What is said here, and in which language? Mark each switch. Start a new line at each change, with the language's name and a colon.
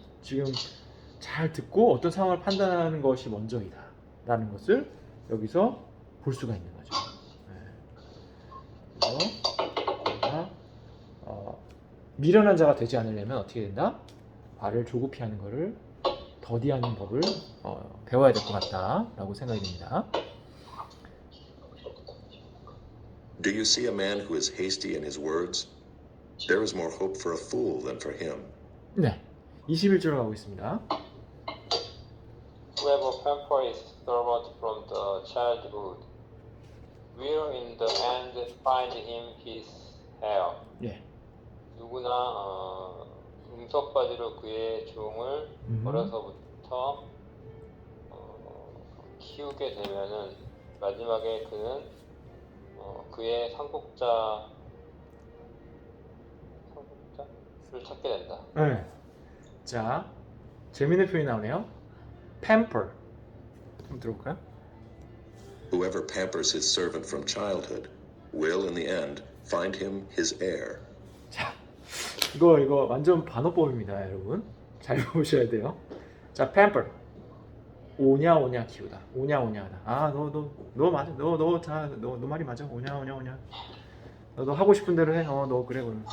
Korean: 지금 잘 듣고 어떤 상황을 판단하는 것이 먼저이다 라는 것을 여기서 볼 수가 있는 거죠. 그래서 우리가 미련한 자가 되지 않으려면 어떻게 된다? 말을 조급히 하는 것을 더디하는 법을 배워야 될 것 같다라고 생각이 듭니다.
English: Do you see a man who is hasty in his words? There is more hope for a fool than for him.
Korean: 네, 21절로 가고 있습니다.
English: Whoever pampers his servant from the childhood will in the end find him his heir.
Korean: 예. 누구나 응석바지로 그의 종을 어려서부터 키우게 되면은 마지막에 그는 그의 상속자를 찾게 된다. 네. 자, 재미있는 표현이 나오네요. pamper. 한번 들어볼까요?
English: Whoever pampers his servant from childhood will in the end find him his heir.
Korean: 자, 이거 완전 반어법입니다, 여러분. 잘 보셔야 돼요. 자, pamper. 오냐 키우다. 오냐하다. 아, 너 맞아. 너 말이 맞아. 오냐. 너 하고 싶은 대로 해. 너 그래.